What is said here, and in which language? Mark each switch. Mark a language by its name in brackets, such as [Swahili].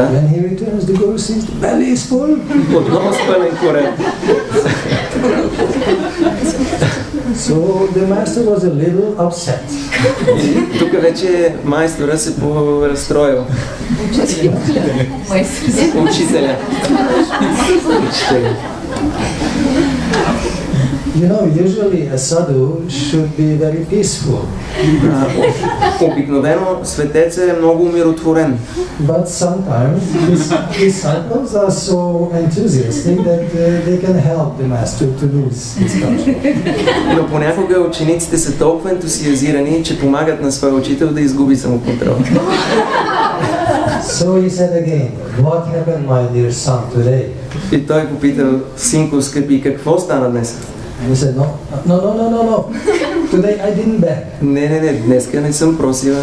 [English] When he returns, the Guru sees the belly is full. [Bulgarian] Отново с пълен корем. [English] So the master was a little upset. [Bulgarian] И тук вече майстора се поразстроил. Учителя. [English] You know, usually a sadhu should be very peaceful. [Bulgarian] Обикновено светецът е много умиротворен. [English] But sometimes his disciples are so enthusiastic that they can help the master to lose his control. [Bulgarian] Но понякога учениците са толкова ентусиазирани, че помагат на своя учител да изгуби самоконтрол. [English] So he said again, what happened, my dear son, today? [Bulgarian] И той попитал, синко скъпи, какво стана днес? [English] And he said, no. Today I didn't beg. [Bulgarian] Не, днеска не съм просила.